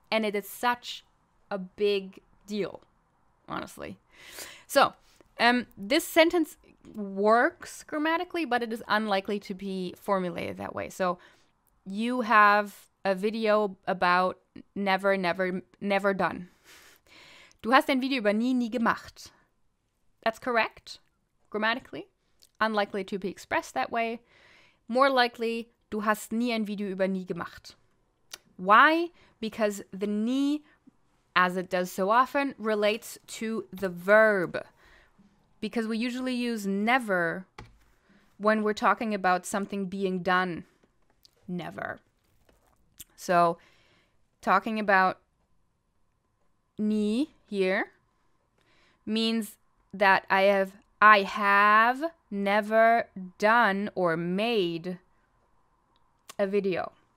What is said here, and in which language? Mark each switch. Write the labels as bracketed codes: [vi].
[en] And it is such a big deal, honestly. So this sentence works grammatically, but it is unlikely to be formulated that way. So you have a video about never done. [de] Du hast ein Video über nie gemacht. [en] That's correct grammatically. Unlikely to be expressed that way. More likely, [de] du hast nie ein Video über nie gemacht. [en] Why? Because the nie, as it does so often, relates to the verb. Because we usually use never when we're talking about something being done. Never. So, talking about nie here means that I have never done or made a video.